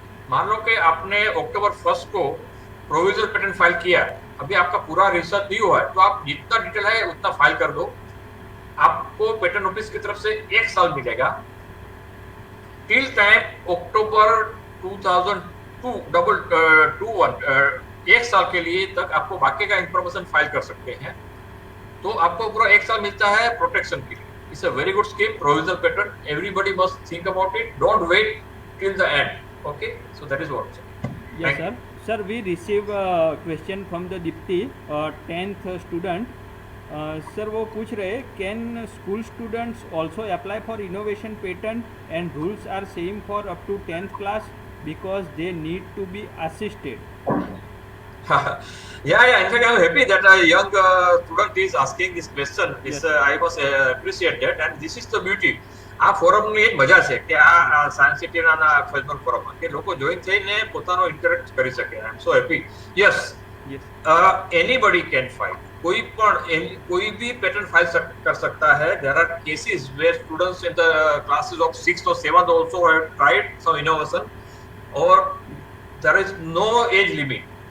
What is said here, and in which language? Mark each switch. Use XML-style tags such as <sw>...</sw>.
<hi>मान लो कि आपने अक्टूबर 1 को प्रोविजनल पेटेंट फाइल किया, अभी आपका पूरा रिसर्च नहीं हुआ है, तो आप जितना डिटेल है उतना फाइल कर दो, आपको पेटेंट ऑफिस की तरफ से 1 साल मिलेगा।</hi> <en>till time</en> <hi>अक्टूबर 2021, 1 साल के लिए तक आपको बाकी का इंफॉर्मेशन फाइल कर सकते हैं। तो आपको पूरा 1 साल मिलता है प्रोटेक्शन के लिए।</hi> <en>It's a very good scheme, provisional patent. Everybody must think about it. Don't wait till the end. Okay, so that is what. Yes, sir. Sir, we receive a question from the Dipti, 10th student. Sir,</en> <hi>वो पूछ रहे,</hi> <en>can school students also apply for innovation patent and rules are same for up to 10th class because they need to be assisted? Yeah. In fact, I'm happy that a young student is asking this question. Yes. I must appreciate that, and this is the beauty.</en> <gu>આ ફોરમની એક મજા છે કે આ science સિટીના Facebook ફોરમમાં કે લોકો જોઈન થઈને પોતાનો ઇન્ટરેક્ટ કરી શકે.</gu> <en>I am so happy. Yes, anybody can file.</en> <hi>कोई भी पेटेंट फाइल कर सकता है.</hi> <en>There are cases where students in the classes of 6th or 7th also have tried some innovation, or there is no age limit.</en>